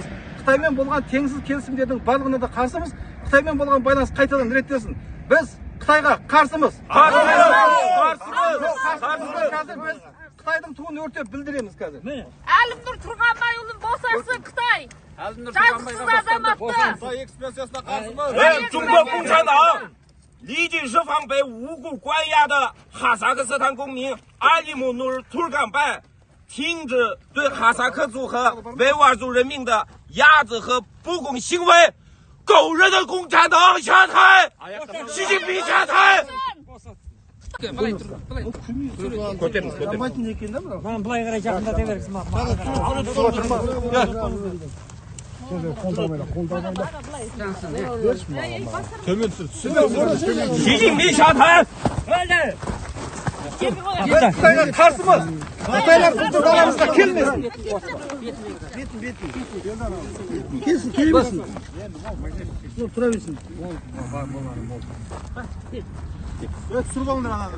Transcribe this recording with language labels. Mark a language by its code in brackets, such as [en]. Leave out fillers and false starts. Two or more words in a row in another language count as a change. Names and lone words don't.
[kk] Қытаймен болған теңсіз келісімдердің барлығына да қарсымыз. Қытаймен болған байланыс қайтадан реттелсін. Біз Қытайға қарсымыз. Қазір біз Қытайдың туын өртеп білдіреміз қазір. Әлімнұр Тұрғанбайұлын босасын Қытай. Жазықсыз азаматты. Қытай экспрессиясына қарсымыз. [zh] 中国共产党立即释放被无故关押的哈萨克斯坦公民阿里姆努尔图尔干拜，停止对哈萨克族和维吾尔族人民的压制和不公行为，狗日的共产党下台，习近平下台。 [kk] Былай қарай жақындата беріңіз. [zh] 习近平下台。 [kk] Қытайға қарсымыз. Қытайлар біздің даламызға келмесін. Келсін, келмесін. Тұра берсін. Түсіріп алыңдар ананы.